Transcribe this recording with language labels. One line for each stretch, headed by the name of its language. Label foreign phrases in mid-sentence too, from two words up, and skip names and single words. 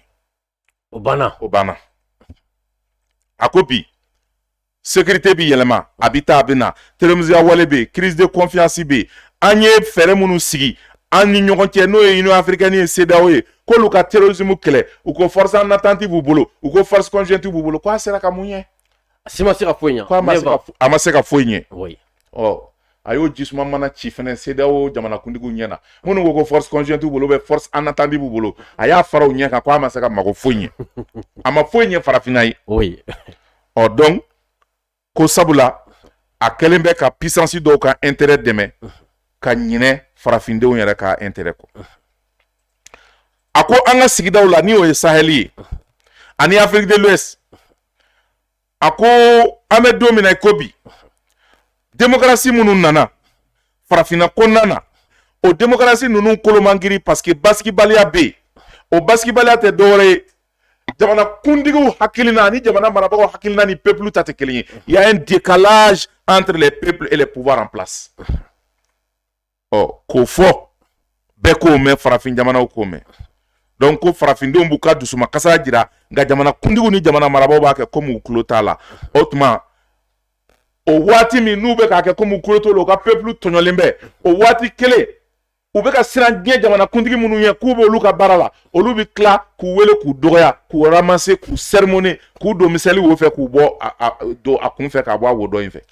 Bambara: o banna a ko bi sécurité bi yɛlɛma a bi taa a bɛ na terrorisme wale bɛ yen
French: crise de confiance
Bambara: bɛ yen an ye fɛɛrɛ minnu sigi an ni ɲɔgɔn cɛ n'o ye Union africaine ye CEDEAO ye k'olu ka terrorisme kɛlɛ u ko
French: force en attente
Bambara: b'u bolo u ko
French: force conjointe
Bambara: b'u bolo ko a sera ka mun ɲɛ si ma se ka foyi ɲɛ a ma se ka foyi ɲɛ
French: oui
Bambara: a y'o jisuma mana ci fɛnɛ CEDEAO jamanakuntigiw ɲɛ na minnu ko ko
French: force conjointe
Bambara: b'u bolo
French: force en attente
Bambara: b'u bolo a y'a fara u ɲɛ kan ko a ma se ka mago foyi ɲɛ a ma foyi ɲɛ farafinna ye
French: oui
Bambara: donc ko sabula a kɛlen bɛ ka puissance dɔw ka intérêt dɛmɛ ka ɲinɛ farafindenw yɛrɛ ka intérêt kɔ a ko an ka sigidaw la ni o ye Sahel ye ani Afrique de l'Ouest a ko an bɛ don min na i ko bi démocratie minnu nana farafinna kɔnɔna na o démocratie ninnu kolomangiri
French: parce que
Bambara: basigibaliya bɛ yen o basigibaliya tɛ dɔwɛrɛ ye jamana kundigiw hakilina ani jamana marabagaw hakilina ni peuple ta tɛ kelen ye
French: il y a un décalage entre les peuples et les pouvoirs en place
Bambara: k'o fɔ bɛɛ k'o mɛn farafin jamanaw k'o mɛn donc ko farafindenw b'u ka dusuma kasara jira nka jamana kundigiw ni jamana marabagaw b'a kɛ komi u tulo t'a la o tuma o waati min n'u bɛ k'a kɛ komi u tulo t'o la u ka peuple tɔɲɔlen bɛ o waati kelen u bɛ ka siran diɲɛ jamana kuntigi minnu ɲɛ k'u b'olu ka baara la olu bɛ tila k'u wele k'u dɔgɔya k'u ramasser k'u sermonner k'u don misɛli wo fɛ k'u bɔ don a kun fɛ k'a bɔ a wo dɔ in fɛ